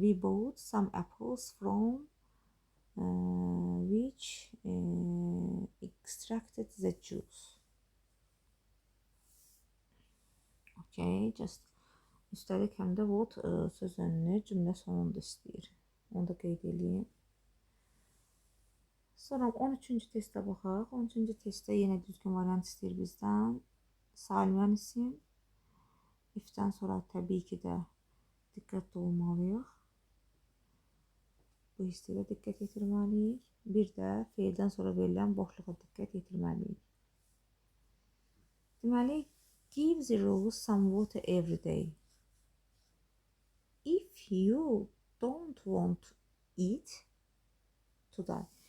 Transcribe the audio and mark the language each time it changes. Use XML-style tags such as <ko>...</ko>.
<en>We bought some apples from which extracted the juice.</en> <az>Okay, just üstəlik həm də what söz önünü cümlə sonunda istəyir. Onu da qeyd edeyim. Sonra 13-cü testə baxaq. 13-cü testdə yenə düzgün variant istəyir bizdən. Salimən isim. If-dən sonra təbii ki də diqqətli olmalıyıq. Bu hissəyə diqqət yetirməliyik. Bir də feildən sonra verilən boşluğa diqqət yetirməliyik. Deməli,</az> <en>give the rose some water every day. If you don't want it to die.</en>